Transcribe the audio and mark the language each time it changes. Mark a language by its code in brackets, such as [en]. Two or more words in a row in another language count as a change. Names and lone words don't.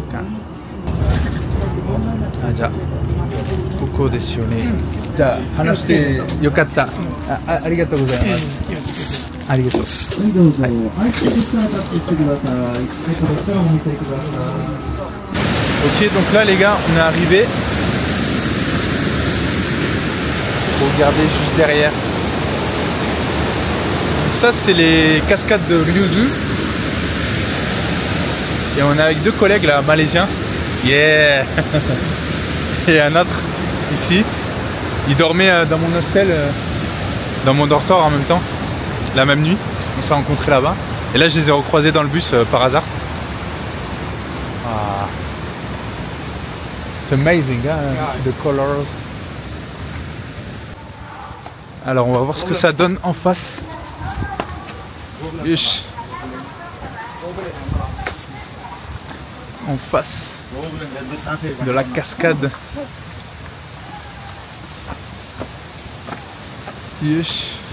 [ja] そっか。じゃあここですよね。じゃあ話してよかった。ありがとうございます。ありがとう。どうぞ。はい、こちら立っていってください。こちらを見てください。 [fr] Ok, donc là les gars, on est arrivé. Regardez juste derrière. Ça c'est les cascades de Ryuzu. Et on est avec deux collègues là, malaisiens. Yeah. Et un autre ici. Il dormait dans mon hostel, dans mon dortoir en même temps, la même nuit. On s'est rencontrés là-bas. Et là je les ai recroisés dans le bus par hasard. [en] It's amazing, hein, the colors. [fr] Alors on va voir ce que ça donne en face. en face de la cascade. Yes.